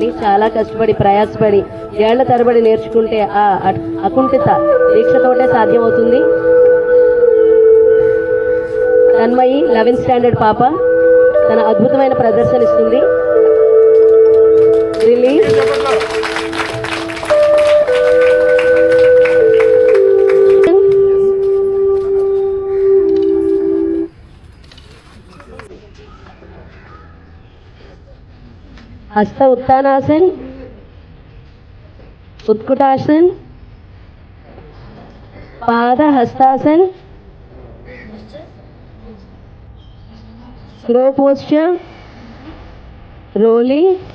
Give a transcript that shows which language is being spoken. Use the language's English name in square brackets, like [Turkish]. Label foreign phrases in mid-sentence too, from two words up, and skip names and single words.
[Telugu] చాలా కష్టపడి ప్రయాసపడి ఏళ్ల తరబడి నేర్చుకుంటే ఆ అకుంఠిత దీక్షతోటే సాధ్యమవుతుంది. తన్మయి 11th స్టాండర్డ్ పాప తన అద్భుతమైన ప్రదర్శన ఇస్తుంది. రిలీజ్. [Sanskrit] हस्त उत्तानासन, उत्कुटासन, पाद हस्तासन, [English] slow posture, rolling,